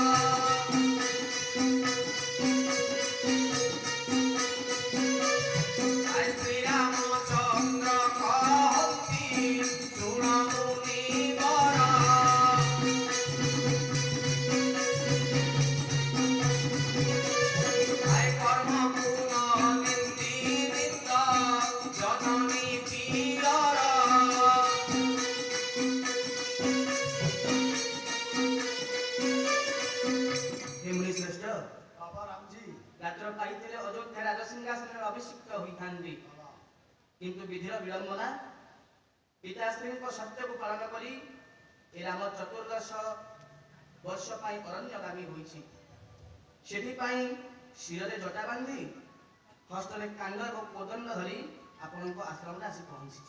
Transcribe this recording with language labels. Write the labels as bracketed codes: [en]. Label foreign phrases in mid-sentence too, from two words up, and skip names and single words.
[or] ଶ୍ରୀରାମଚନ୍ଦ୍ର କହନ୍ତି ଶୁଣ ମୁନିବର କର୍ମକୁ ନିନ୍ଦି ନିନ୍ଦ ଜନନୀ ପ୍ରିୟର [hi] हे मुनि श्रेष्ठ [or] ବାବା ରାମଜୀ ରାତ୍ର ପାଇଥିଲେ ଅଯୋଧ୍ୟା ରାଜସିଂହାସନରେ ଅଭିଷିକ୍ତ ହୋଇଥାନ୍ତି, ବାବା କିନ୍ତୁ ବିଧିର ବିଳମ୍ବନା ପିତାଶ୍ରୀଙ୍କ ସତ୍ୟକୁ ପାଳନ କରି ଏ ରାମ 14 ବର୍ଷ ପାଇଁ ଅରଣ୍ୟଗାମୀ ହୋଇଛି। ସେଥିପାଇଁ ଶିରରେ ଜଟା ବାନ୍ଧି ହସ୍ତରେ କାଣ୍ଡ ଏବଂ କୋଦଣ୍ଡ ଧରି ଆପଣଙ୍କ ଆଶ୍ରମରେ ଆସି ପହଞ୍ଚିଛି।